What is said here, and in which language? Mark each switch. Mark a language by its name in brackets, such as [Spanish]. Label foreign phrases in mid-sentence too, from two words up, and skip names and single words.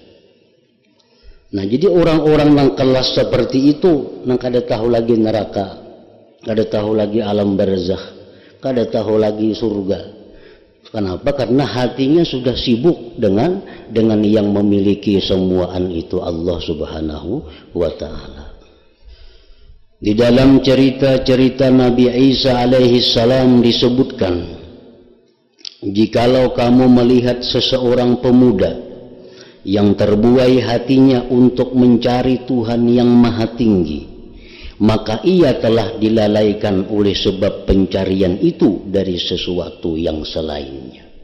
[Banjar] Nah, jadi orang-orang yang kelas seperti itu, yang kada tahu lagi neraka, kada tahu lagi alam barzakh, kada tahu lagi surga. [Indonesian] Kenapa? Karena hatinya sudah sibuk dengan yang memiliki semuaan itu, [Arabic] الله سبحانه وتعالى. [Indonesian] Di dalam cerita-cerita Nabi Isa [Arabic] عليه السلام [Indonesian] disebutkan, jikalau kamu melihat seseorang pemuda yang terbuai hatinya untuk mencari Tuhan yang maha tinggi, maka ia telah dilalaikan oleh sebab pencarian itu dari sesuatu yang selainnya.